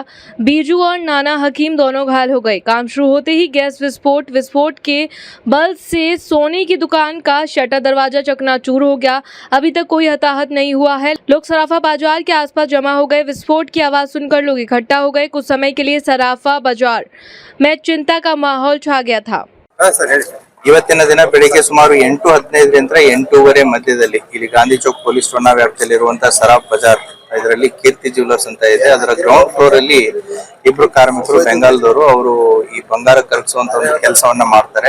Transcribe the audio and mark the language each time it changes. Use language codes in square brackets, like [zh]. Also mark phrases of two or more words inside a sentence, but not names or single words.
[hi] बीजू और नाना हकीम दोनों घायल हो गए। काम शुरू होते ही गैस विस्फोट के बल से सोनी की दुकान का शटर दरवाजा चकनाचूर हो गया। अभी तक कोई हताहत नहीं हुआ है। लोग सराफा बाजार के आसपास जमा हो गए। विस्फोट की आवाज सुनकर लोग इकट्ठा हो गए। कुछ समय के लिए सराफा बाजार में चिंता का माहौल छा गया था। [kn] ಇವತ್ತಿನ ದಿನ ಬೆಳಿಗ್ಗೆ ಸುಮಾರು 8:15ರಿಂದ 8:15 ಮಧ್ಯದಲ್ಲಿ ಇಲ್ಲಿ ಗಾಂಧಿ ಚೌಕ್ ಪೊಲೀಸ್ ಠಾಣಾ ವ್ಯಾಪ್ತಿಯಲ್ಲಿರುವಂತಹ ಸರಾಫ್ ಬಜಾರ್ ಇದರಲ್ಲಿ ಕೀರ್ತಿ ಜ್ಯುವೆಲರ್ಸ್ ಅಂತ ಇದೆ. ಅದರ [en] ground floor [kn] ಅಲ್ಲಿ ಇಬ್ರು ಕಾರ್ಮಿಕರು ಬೆಂಗಾಲದವರು ಅವರು ಈ ಬಂಗಾರ ಕರಗಿಸುವಂತ ಒಂದು ಕೆಲಸವನ್ನ ಮಾಡ್ತಾರೆ.